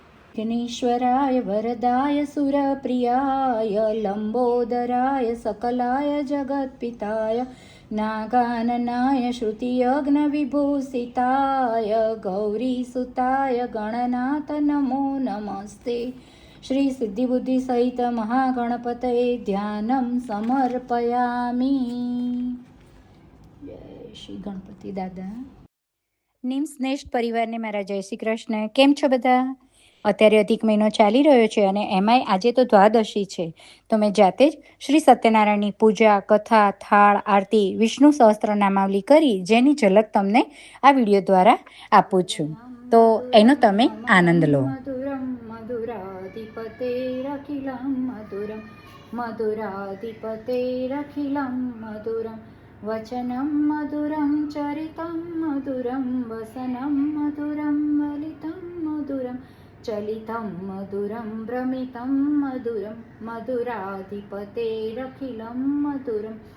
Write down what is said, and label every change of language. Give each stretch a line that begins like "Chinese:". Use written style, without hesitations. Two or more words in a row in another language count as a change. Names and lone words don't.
Sanskrit: विघ्नेश्वराय वरदाय सुरप्रियाय लंबोदराय सकलाय जगत्पिताय नागाननाय श्रुतियज्ञविभूषिताय गौरीसुताय गणनाथ नमो नमस्ते। श्री सिद्धिबुद्धि सहित महागणपतये ध्यानं समर्पयामि।
Gujarati: જય શ્રી ગણપતિ દાદા। નિમ્સ નેસ્ટ પરિવારને મારા જય શ્રી કૃષ્ણ। કેમ છો બધા? અત્યારે અધિક મહિનો ચાલી રહ્યો છે અને એમાંય આજે તો દ્વાદશી છે, તો મેં જાતે જ શ્રી સત્યનારાયણની પૂજા, કથા, થાળ, આરતી, વિષ્ણુ સહસ્ત્ર નામાવલી કરી જેની ઝલક તમને આ વિડીયો દ્વારા આપું છું, તો એનો તમે આનંદ લો।
Sanskrit: मधुरम मधुराधिपतेरखिलं मधुरम मधुराधिपतेरखिलं मधुरम वचनं मधुरं चरितं मधुरं वसनं मधुरं ललितं मधुरं चलितं मधुरं भ्रमितं मधुरं मधुराधिपतेरखिलं मधुरं